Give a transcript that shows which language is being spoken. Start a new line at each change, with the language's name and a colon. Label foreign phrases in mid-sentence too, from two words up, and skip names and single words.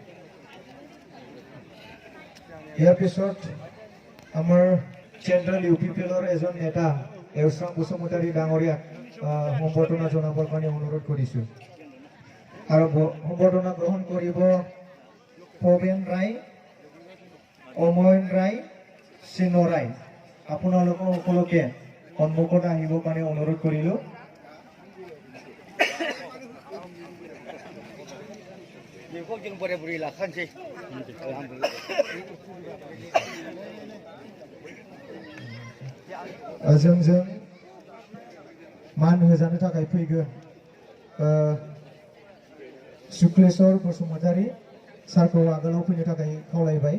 Assamese: ইয়াৰ পিছত আমাৰ চেন্ট্ৰেল UPPLৰ এজন নেতা এওচাং বসুমতাৰী ডাঙৰীয়াক সম্বৰ্ধনা জনাবৰ কাৰণে অনুৰোধ কৰিছো। আৰু সম্বৰ্ধনা গ্ৰহণ কৰিব প্ৰবীণ ৰায়, অময়ন ৰায়, চিন ৰায়। আপোনালোকৰ সকলোকে সন্মুখত আহিবৰ কাৰণে অনুৰোধ কৰিলো।
Bodo: जोंजों मान होजानो थाखाय फैगोन शुक्लेश्वर बसुमतारी सारखौ आगोलाव फैनो थाखाय खावलायबाय।